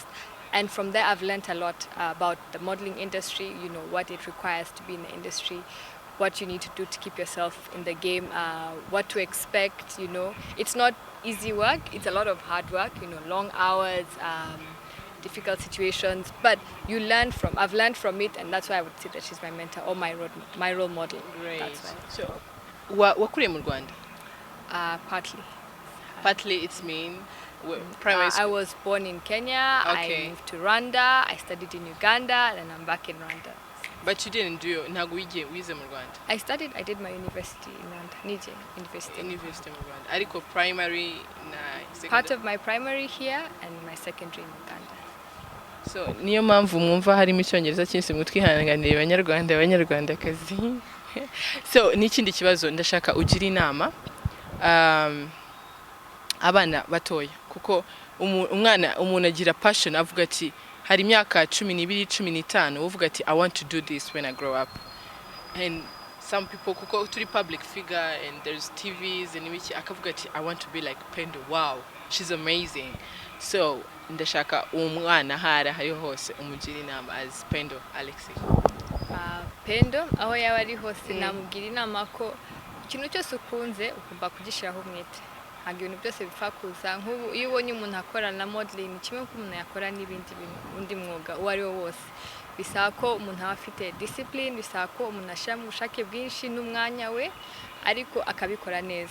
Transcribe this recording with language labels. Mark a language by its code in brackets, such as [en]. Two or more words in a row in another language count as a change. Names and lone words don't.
[en] And from there, I've learned a lot about the modeling industry, what it requires to be in the industry, what you need to do to keep yourself in the game, what to expect, It's not easy work. It's a lot of hard work, long hours, difficult situations. But I've learned from it, and that's why I would say that she's my mentor or my role model. Great. That's why. So, [rw] wakuriye mu Rwanda? [en] Partly. Partly it's mean primary school. I was born in Kenya. Okay. I moved to Rwanda. I studied in Uganda, and I'm back in Rwanda. But you didn't do [rw] ntago wize mu Rwanda? [en] I did my university in Rwanda, Nije University. [rw] University mu Rwanda. Ariko primary na secondary. [en] Part of my primary here and my secondary in Uganda. [rw] So niyo mpamvu mwumva harimo icyongereza cyinshi mutwihanganire abanyarwandakazi. So n'ikindi kibazo ndashaka ugira inama abana batoya, kuko umuntu agira passion, avuga ati hari imyaka 12 15 uvuga ati [en] I want to do this when I grow up. And some people, [rw] kuko turi [en] public figure and there's TVs and [rw] ibiki, akavuga ati [en] I want to be like Pendo. Wow, she's amazing. [rw] So ndashaka umwana hari hose umugira inama as Pendo Alexia. Pendo aho yaba ari hose namugira inama ko ikintu cyose ukunze ugomba kugishiraho umwete. Ntabwo ibintu byose bipfa kuza. Nk'ubu iyo ubonye umuntu akora na modeling, kimwe ko umuntu yakora n'ibindi bintu, undi mwuga uwo ari wo wose, bisaba ko umuntu aba afite discipline, bisaba ko umuntu ashyiramo ubushake bwinshi n'umwanya we, ariko akabikora neza.